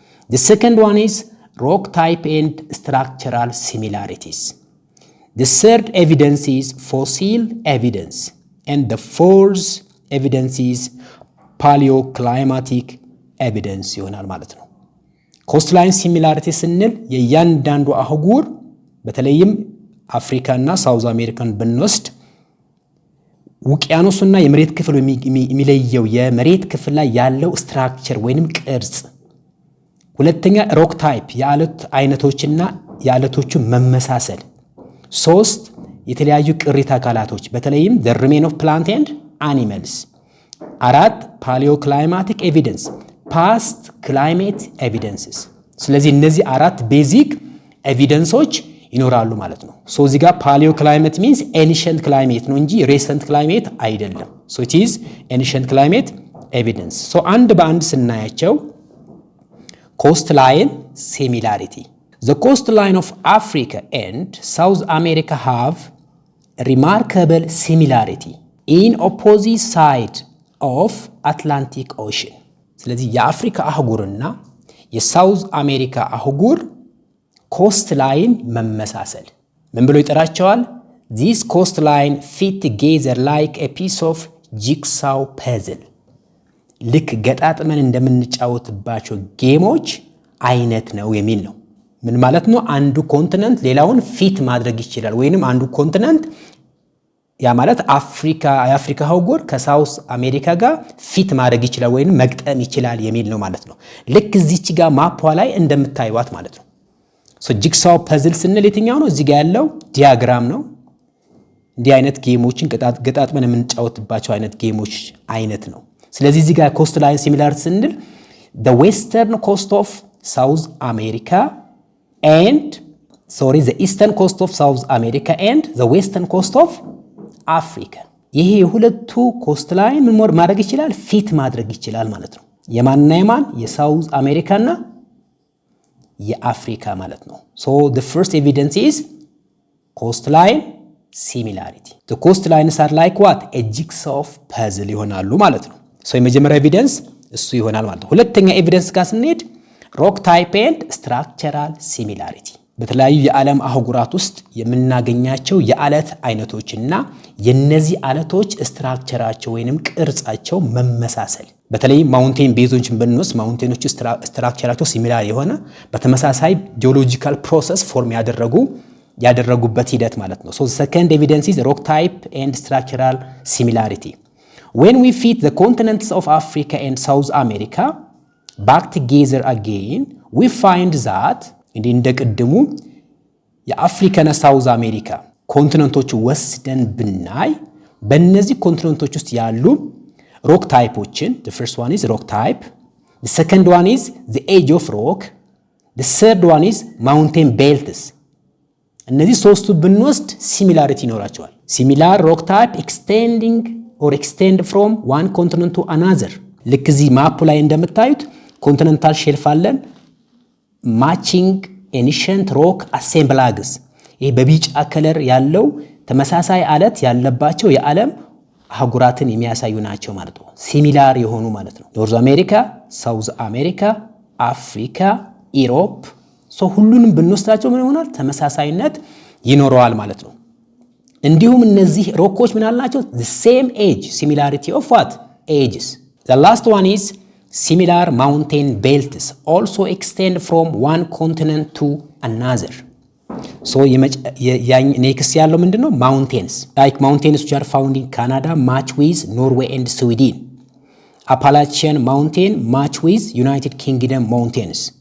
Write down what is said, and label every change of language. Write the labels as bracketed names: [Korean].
[English] The second one is rock type and structural similarities. The third evidence is fossil evidence. And the fourth evidence is paleoclimatic evidence [Amharic] ይሆናል ማለት ነው። coastline similarity ስንል የእያንዳንዱ አህጉር በተለይም አፍሪካና ሳውዝ አሜሪካን ብንወስድ ውቅያኖስና የመሬት ክፍል የሚለየው የመሬት ክፍል ላይ ያለው ስትራክቸር ወይንም ቅርጽ፣ ሁለተኛ ሮክ ታይፕ የአለት አይነቶችና የአለቶቹ መመሳሰል፣ ሶስት የተለያዩ ቅሪተ አካላቶች በተለይም [English] the remain of plant and animals፣ አራት paleoclimatic evidence past climate evidences። [Amharic] ስለዚህ እነዚህ አራት ቤዚክ ኤቪደንሶች ይኖራሉ ማለት ነው። [English] ሶ እዚህ ጋር paleoclimate means ancient climate ነው እንጂ recent climate አይደለም። so it is ancient climate evidence። so አንድ በአንድ ስናያቸው coastline similarity. The coastline of Africa and South America have remarkable similarity in opposite side of Atlantic Ocean. [Amharic] ስለዚህ የአፍሪካ አህጉርና የሳውዝ አሜሪካ አህጉር coastline መመሳሰል ምን ብሎ ይጠራቸዋል? [English] This coastline fit together like a piece of jigsaw puzzle. [Amharic] ልክ ገጣጥመን እንደምንጫወትባቸው ጌሞች አይነት ነው የሚል ነው። ምን ማለት ነው? አንዱ ኮንቲነንት ሌላውን ፊት ማድረግ ይችላል ወይንም አንዱ ኮንቲነንት ያ ማለት የአፍሪካ አህጉር ከሳውዝ አሜሪካ ጋር ፊት ማድረግ ይችላል ወይንም መግጠም ይችላል የሚል ነው ማለት ነው። ልክ እዚች ጋር ማፕ ላይ እንደምታዩት ማለት ነው። ሶ ጂግሳው ፐዝል ስንል የትኛው ነው? እዚህ ጋር ያለው ዲያግራም ነው። እንዲህ አይነት ጌሞችን ገጣጥመን የምንጫወትባቸው አይነት ጌሞች አይነት ነው። ስለዚህ እዚህ ጋር coastline similarity ስንል [English] the western coast of South America and the eastern coast of South America and the western coast of Africa. [Amharic] ይሄ የሁለቱ coastline ምን ማድረግ ይችላል? ፊት ማድረግ ይችላል ማለት ነው። የማንና የማን? የሳውዝ አሜሪካና የአፍሪካ ማለት ነው። [English] so the first evidence is coastline similarity. The coastlines are like what? A jigsaw puzzle [Amharic] ይሆናሉ ማለት ነው። so የመጀመሪያ ኤቪደንስ እሱ ይሆናል ማለት ነው። ሁለተኛ ኤቪደንስ ጋር ስንሄድ [English] rock type and structural similarity. [Amharic] በተለያዩ የዓለም አህጉራት ውስጥ የምናገኛቸው የአለት አይነቶችና የነዚህ አለቶች ስትራክቸራቸው ወይንም ቅርጻቸው መመሳሰል፣ በተለይ ማውንቴን ቤዞችን ብንወስድ ማውንቴኖች ስትራክቸራቸው ሲሚላር የሆነ በተመሳሳይ ጂኦሎጂካል ፕሮሰስ ፎርም ያደረጉበት ሂደት ማለት ነው። [English] so the second evidence is rock type and structural similarity. When we fit the continents of Africa and South America back together again, we find that [Amharic] እንደቀደሙ የአፍሪካና ሳውዝ አሜሪካ ኮንቲነንቶች ወስደን ብናይ በእነዚህ ኮንቲነንቶች ውስጥ ያሉ [English] rock typeዎችን the first one is rock type, the second one is the age of rock, the third one is mountain belts. [Amharic] እነዚህ ሶስቱ ብንወስድ [English] similarity ይኖራቸዋል። similar rock type extend from one continent to another. ልክ እዚህ ማፕ ላይ እንደምታዩት ኮንቲነንታል ሼልፍ አለን matching ancient rock assemblages. [Amharic] ይሄ በቢጫ ከለር ያለው ተመሳሳይ አለት ያለባቸው የዓለም አህጉራትን የሚያሳዩ ናቸው ማለት ነው። ሲሚላር የሆኑ ማለት ነው። ኖርዝ አሜሪካ፣ ሳውዝ አሜሪካ፣ አፍሪካ፣ ኢሮፕ ሁሉንም ብንወስዳቸው ምን ይሆናል? ተመሳሳይነት ይኖረዋል ማለት ነው። እንዲሁም እነዚህ ሮኮች ምን አላቸው? [English] the same age, similarity of what? ages. The last one is similar mountain belts also extend from one continent to another. [Amharic] so next ያለው ምንድነው? [English] mountains like mountains which are found in Canada match with Norway and Sweden. Appalachian mountain match with United Kingdom mountains.